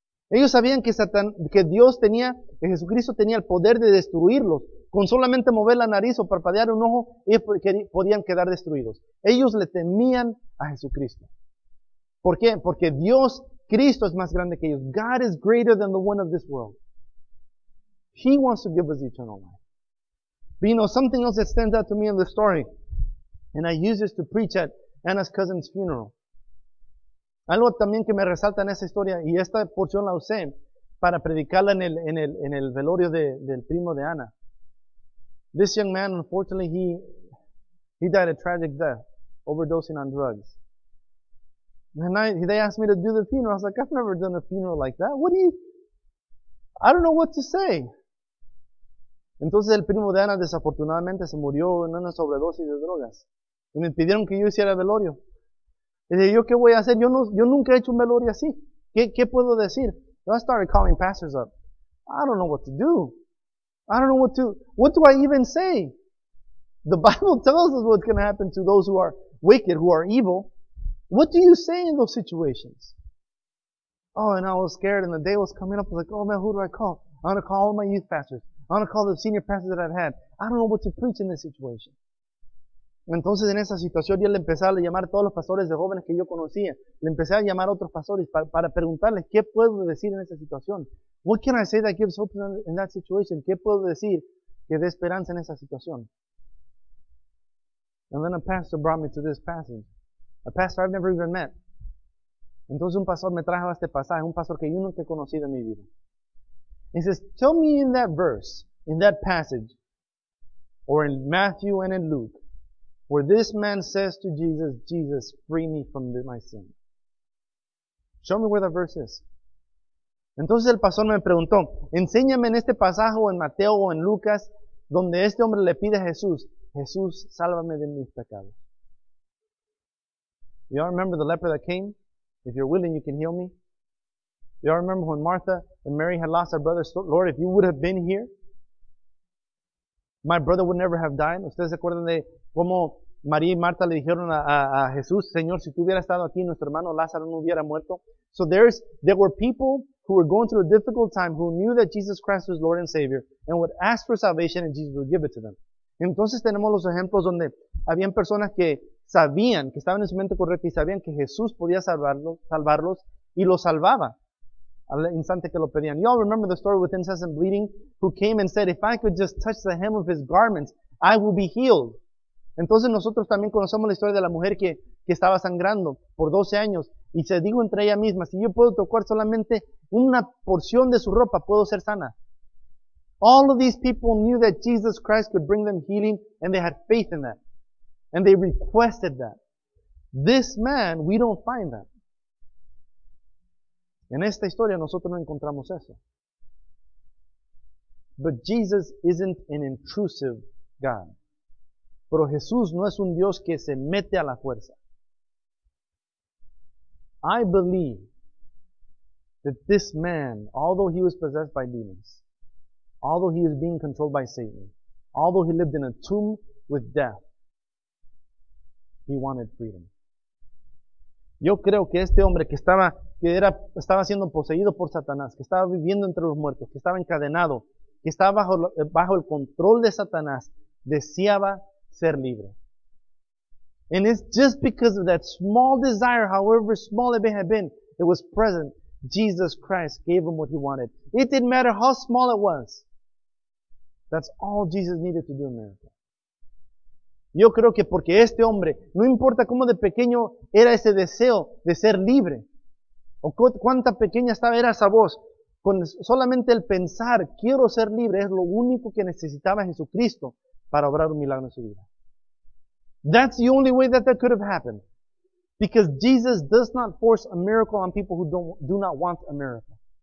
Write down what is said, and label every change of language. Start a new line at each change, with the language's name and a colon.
Spanish: Ellos sabían que Dios tenía, que Jesucristo tenía el poder de destruirlos Con solamente mover la nariz o parpadear un ojo, ellos podían quedar destruidos. Ellos le temían a Jesucristo. ¿Por qué? Porque Dios, Cristo es más grande que ellos.
English: God is greater than the one of this world. He wants to give us eternal life. But you know, something else that stands out to me in the story, and I use this to preach at Anna's cousin's funeral.
Spanish: Algo también que me resalta en esa historia, y esta porción la usé para predicarla en el velorio del primo de Ana.
English: This young man, unfortunately, he died a tragic death, overdosing on drugs. And they asked me to do the funeral. I was like, I've never done a funeral like that. I don't know what to say.
Spanish: Entonces el primo de Ana desafortunadamente se murió en una sobredosis de drogas. Y me pidieron que yo hiciera el velorio. Y dije, ¿yo qué voy a hacer? Yo nunca he hecho un velorio así. ¿Qué puedo decir?
English: So I started calling pastors up. I don't know what to do. I don't know what do I even say? The Bible tells us what's going to happen to those who are wicked, who are evil. What do you say in those situations? Oh, and I was scared, and the day was coming up. I was like, oh man, who do I call? I'm going to call all my youth pastors. I'm going to call the senior pastors that I've had. I don't know what to preach in this situation.
Spanish: Entonces en esa situación yo le empecé a llamar a todos los pastores de jóvenes que yo conocía. Le empecé a llamar a otros pastores para preguntarles qué puedo decir en esa situación.
English: What can I say that gives hope in that situation?
Spanish: ¿Qué puedo decir que dé esperanza en esa situación?
English: And then a pastor brought me to this passage. A pastor I've never even met.
Spanish: Entonces un pastor me trajo a este pasaje, un pastor que yo nunca he conocido en mi vida.
English: He says, tell me in that verse, in that passage, or in Matthew and in Luke, where this man says to Jesus, Jesus, free me from my sin. Show me where that verse is.
Spanish: Entonces el pastor me preguntó, enséñame en este pasaje o en Mateo o en Lucas, donde este hombre le pide a Jesús, Jesús, sálvame de mis pecados.
English: You all remember the leper that came? If you're willing, you can heal me. You all remember when Martha and Mary had lost their brother? Lord, if you would have been here, my brother would never have died.
Spanish: ¿Ustedes se acuerdan de cómo María y Marta le dijeron a Jesús, Señor, si tú hubieras estado aquí, nuestro hermano Lázaro no hubiera muerto?
English: So there were people who were going through a difficult time who knew that Jesus Christ was Lord and Savior and would ask for salvation and Jesus would give it to them.
Spanish: Entonces tenemos los ejemplos donde habían personas que sabían, que estaban en su mente correcta y sabían que Jesús podía salvarlos y los salvaba al instante que lo pedían.
English: You all remember the story with incessant bleeding, who came and said, if I could just touch the hem of his garments, I will be healed.
Spanish: Entonces nosotros también conocemos la historia de la mujer que estaba sangrando por 12 años y se dijo entre ella misma, si yo puedo tocar solamente una porción de su ropa, puedo ser sana.
English: All of these people knew that Jesus Christ could bring them healing and they had faith in that. And they requested that. This man, we don't find that.
Spanish: En esta historia nosotros no encontramos eso.
English: But Jesus isn't an intrusive God.
Spanish: Pero Jesús no es un Dios que se mete a la fuerza.
English: I believe that this man, although he was possessed by demons, although he was being controlled by Satan, although he lived in a tomb with death, he wanted freedom.
Spanish: Yo creo que este hombre que estaba siendo poseído por Satanás, que estaba viviendo entre los muertos, que estaba encadenado, que estaba bajo el control de Satanás, deseaba ser libre.
English: And it's just because of that small desire, however small it may have been, it was present. Jesus Christ gave him what he wanted. It didn't matter how small it was. That's all Jesus needed to do in miracle.
Spanish: Yo creo que porque este hombre, no importa cómo de pequeño era ese deseo de ser libre, o cuánta pequeña era esa voz, con solamente el pensar, quiero ser libre, es lo único que necesitaba Jesucristo para obrar un milagro en su vida.
English: That's the only way that could have happened. Because Jesus does not force a miracle on people who do not want a miracle.